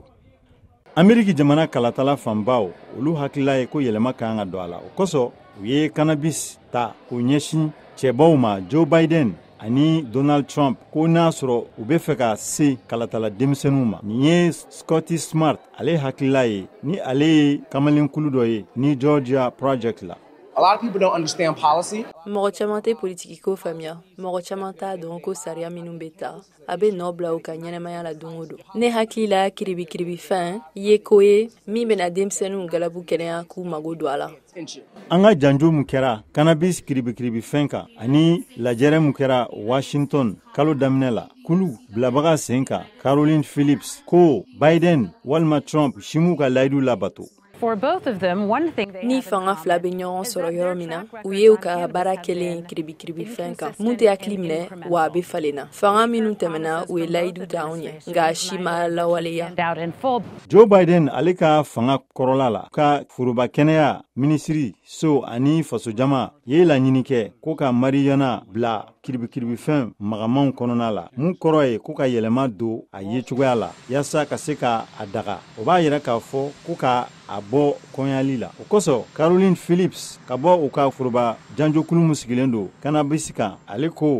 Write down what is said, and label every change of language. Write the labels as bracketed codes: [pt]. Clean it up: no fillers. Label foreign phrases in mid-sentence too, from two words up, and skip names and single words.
[bm] Ameriki jamana kalatala fanbaw olu hakilila ye ko yɛlɛma ka kan ka don a la o kosɔn u ye cannabis ta k'o ɲɛsin cɛbaw ma Joe Biden ani Donald Trump ko n'a sɔrɔ u bɛ fɛ ka se kalatala denmisɛnninw ma. Nin ye Scotty Smart ale hakilila ye ni ale ye kamalenkulu dɔ ye ni Georgia Project la. [en] A lot of people don't understand policy. [bm] Mɔgɔ caman tɛ politiki ko faamuya, mɔgɔ caman t'a dɔn ko sariya minnu bɛ ta a bɛ nɔ bila u ka ɲɛnɛmaya la don o don. Ne hakili la kiribikiribifɛn ye ko ye min bɛna denmisɛnninw galabu kɛnɛya k'u mago don a la. An ka janjo mun kɛra cannabis kiribikiribifɛn kan ani lajɛrɛ mun kɛra Washington kalo daminɛ la kulu bilabaga sen kan Caroline Phillips ko Biden walima Trump simu ka layidu labato. [en] For both of them, one thing they [bm] ni fanga fila bɛ ɲɔgɔn sɔrɔ yɔrɔ min na u ye u ka baara kɛlen kiribikiribifɛn kan mun tɛ hakili minɛ wa a bɛ falenna fanga minnu tɛmɛna u ye layidu ta anw ye nka si ma lawaleya. Joe Biden ale ka fanga kɔrɔla la ka foroba kɛnɛya minisiri so ani faso jama ye laɲini kɛ ko ka marijuana bila kiribikiribifɛn magamanw kɔnɔna la mun kɔrɔ ye ko ka yɛlɛma don a ye cogoya la yaasa ka se ka a daga o b'a yira k'a fɔ ko ka a bɔ kɔnyali la o kosɔn Caroline Phillips ka bɔ u ka foroba janjokulu min sigilen do cannabis kan ale ko